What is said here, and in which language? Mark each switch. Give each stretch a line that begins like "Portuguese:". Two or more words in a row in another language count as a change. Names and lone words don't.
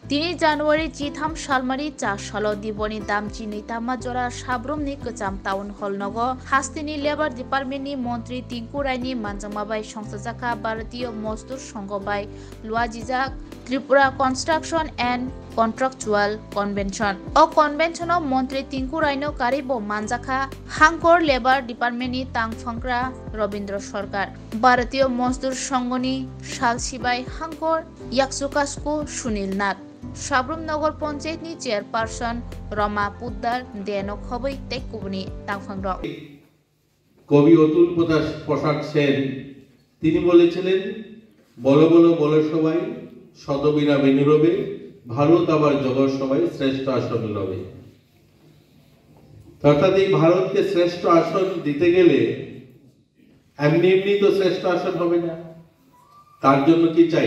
Kok Borok: 3 January Jitham Shalmari Cha Shalo Diboni Dam Chini Tama Jora Sabrumni Kacham Town Hall Nogo Hastini Labor Department ni Montri Tinku Raini Manjamabai Songsajaka Bharatiya Mozdur Sangho bai Luajijak Tripura Construction and Contractual Convention. O convention of Montri Tinku Raino Karibo Manjaka Hangkor Labor Department ni Tangfangkra Robindra Sarkar Bharatiya Mozdur Sangho ni Shalsibai Hangkor Yaksukasku Sunil Nath Sabrum Nagar Panchayat ni Chairperson Rama Puddar Deno Khobai Tekubni Tangfangrok
Bangla: কবি অতুল প্রসাদ সেন তিনি বলেছিলেন বলো বলো বলো সবাই শতবীরা বেনুরবে ভারত আবার জগৎ সবাই শ্রেষ্ঠ আসন লবে। অর্থাৎ এই ভারতকে শ্রেষ্ঠ আসন দিতে গেলে এমনি এমনি তো শ্রেষ্ঠ আসন হবে না, তার জন্য কি চাই?